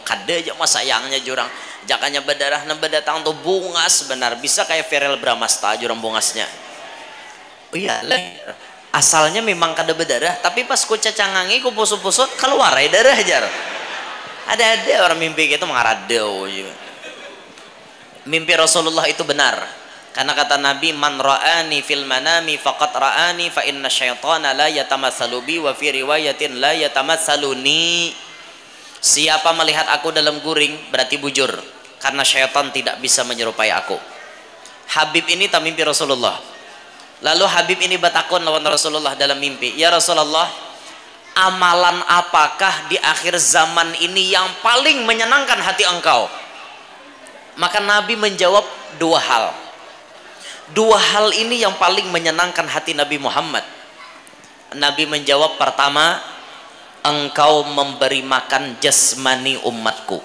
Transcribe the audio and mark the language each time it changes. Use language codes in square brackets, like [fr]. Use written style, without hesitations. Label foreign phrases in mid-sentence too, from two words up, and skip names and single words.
[bjn] Kada aja mas sayangnya jurang jakanya berdarah nang berdatang tuh bungas benar bisa kayak Verel Bramasta jurang bungasnya. Oh iya lah. Asalnya memang kada berdarah tapi pas ku cacangangi ku pusut-pusut keluar ya darah jar. Ada orang mimpi gitu mengaradau juga. Mimpi Rasulullah itu benar karena kata Nabi, [ar] من رآني في المنام فقد رآني فإن الشيطان لا يتمثل بي وفي رواية لا يتمثلني. [bjn] Siapa melihat aku dalam guring berarti bujur karena syaitan tidak bisa menyerupai aku. Habib ini tak mimpi Rasulullah. Lalu Habib ini bertakun lawan Rasulullah dalam mimpi, [ar] يا رسول الله, [bjn] amalan apakah di akhir zaman ini yang paling menyenangkan hati engkau? Maka Nabi menjawab dua hal. Dua hal ini yang paling menyenangkan hati Nabi Muhammad. Nabi menjawab, pertama, engkau memberi makan jasmani umatku.